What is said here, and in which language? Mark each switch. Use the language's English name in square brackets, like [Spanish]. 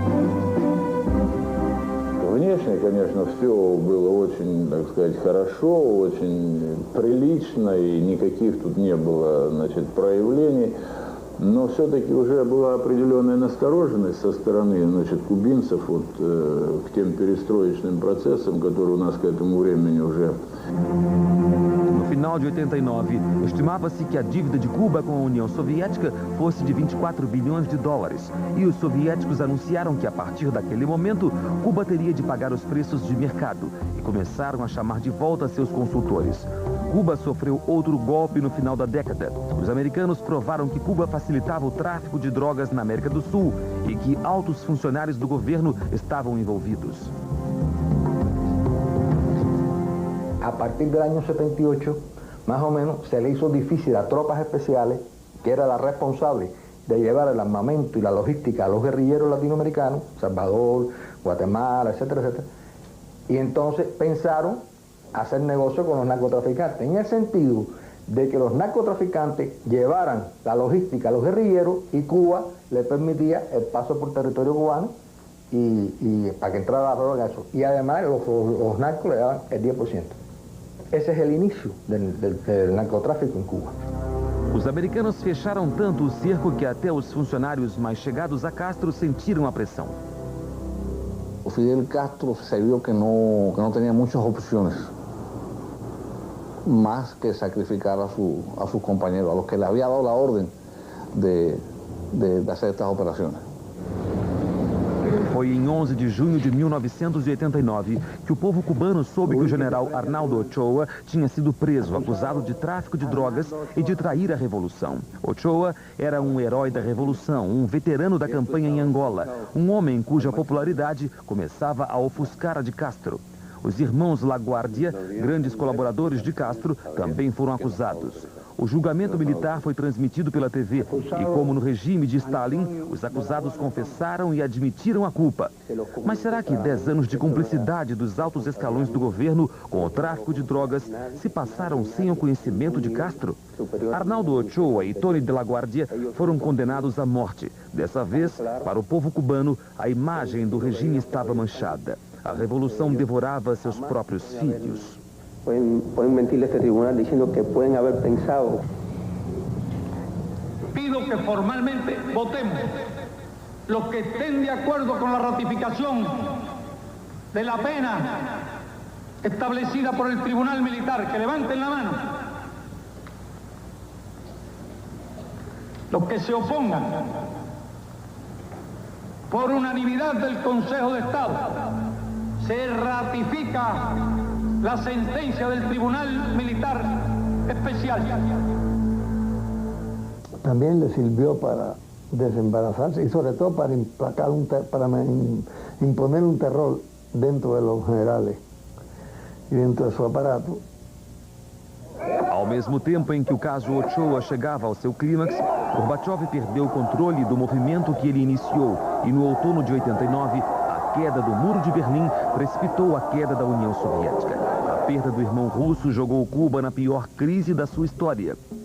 [Russian] Внешне, конечно, все было очень, так сказать, хорошо, очень прилично, и никаких тут не было, значит, проявлений. Но все-таки уже была определенная настороженность со стороны, значит, кубинцев вот, к тем перестроечным процессам, которые у нас к этому времени уже... [Portuguese] No final de 89, estimava-se que a dívida de Cuba com a União Soviética fosse de 24 bilhões de dólares. E os soviéticos anunciaram que, a partir daquele momento, Cuba teria de pagar os preços de mercado e começaram a chamar de volta seus consultores. Cuba sofreu outro golpe no final da década. Os americanos provaram que Cuba facilitava o tráfico de drogas na América do Sul e que altos funcionários do governo estavam envolvidos. [Spanish] A partir del año 78, más o menos, se le hizo difícil a tropas especiales, que era la responsable de llevar el armamento y la logística a los guerrilleros latinoamericanos, Salvador, Guatemala, etcétera, etcétera. Y entonces pensaron hacer negocio con los narcotraficantes, en el sentido de que los narcotraficantes llevaran la logística a los guerrilleros y Cuba le permitía el paso por territorio cubano y para que entrara la droga eso. Y además los narcos le daban el 10%. Ese es el inicio del narcotráfico em Cuba. [Portuguese] Os americanos fecharam tanto o cerco que até os funcionários mais chegados a Castro sentiram a pressão. [Spanish] O Fidel Castro se vio que no tenía muchas opciones más que sacrificar a sus compañeros, a los que le había dado la orden de hacer estas operaciones. [Portuguese] Foi em 11 de junho de 1989 que o povo cubano soube que o general Arnaldo Ochoa tinha sido preso, acusado de tráfico de drogas e de trair a revolução. Ochoa era um herói da revolução, um veterano da campanha em Angola, um homem cuja popularidade começava a ofuscar a de Castro. Os irmãos LaGuardia, grandes colaboradores de Castro, também foram acusados. O julgamento militar foi transmitido pela TV e, como no regime de Stalin, os acusados confessaram e admitiram a culpa. Mas será que 10 anos de cumplicidade dos altos escalões do governo com o tráfico de drogas se passaram sem o conhecimento de Castro? Arnaldo Ochoa e Tony de la Guardia foram condenados à morte. Dessa vez, para o povo cubano, a imagem do regime estava manchada. A revolução devorava seus próprios filhos. [Spanish] Pueden mentirle a este tribunal diciendo que pueden haber pensado. Pido que formalmente votemos los que estén de acuerdo con la ratificación de la pena establecida por el Tribunal Militar, que levanten la mano. Los que se opongan. por unanimidad del Consejo de Estado, se ratifica la sentencia del Tribunal Militar Especial. También le sirvió para desembarazarse y sobre todo para imponer un terror dentro de los generales [Portuguese] e dentro de seu aparato. Ao mesmo tempo em que o caso Ochoa chegava ao seu clímax, Gorbachev perdeu o controle do movimento que ele iniciou e no outono de 89, a queda do Muro de Berlim precipitou a queda da União Soviética. A perda do irmão russo jogou Cuba na pior crise da sua história.